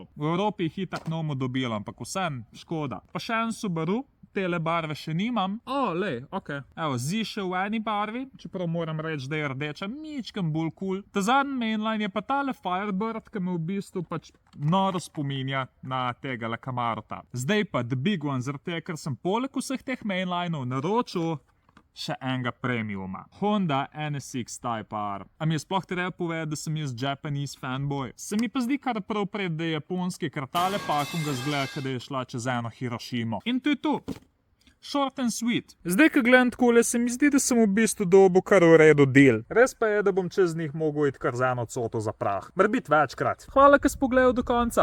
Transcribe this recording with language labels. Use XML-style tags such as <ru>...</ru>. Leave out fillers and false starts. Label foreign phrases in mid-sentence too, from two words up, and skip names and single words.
<sl>V Evropi jih itak nomo dobil, ampak vsem škoda. Pa še en Subaru, tele barve še nimam. Ok. Evo, Zi še v eni barvi, čeprav moram reči, da je rdeča mičkem bolj cool. Ta zadnji mainline je pa tale Firebird, ki me v bistvu pač noro spominja na tega Camarota. Zdaj pa</sl> <en>the big one,</en> <sl>zaradi tega, ker sem poleg vseh teh mainlineov naročil še enega premiuma. Honda NSX Type R. A mi je sploh treba povedati, da sem jaz</sl> <en>Japanese fanboy?</en> <sl>Se mi pa zdi kar prav pred, da je japonski, ker tale pakunga zgleda, da je šla čez eno Hirošimo. In to je to.</sl> <en>Short and sweet.</en> <sl>Zdaj, ko gledam takole, se mi zdi, da sem v bistvu dobil kar v redu deal. Res pa je, da bom čez njih mogel iti kar z eno coto za prah. Morbiti večkrat. Hvala, ker si pogledal do konca.</sl>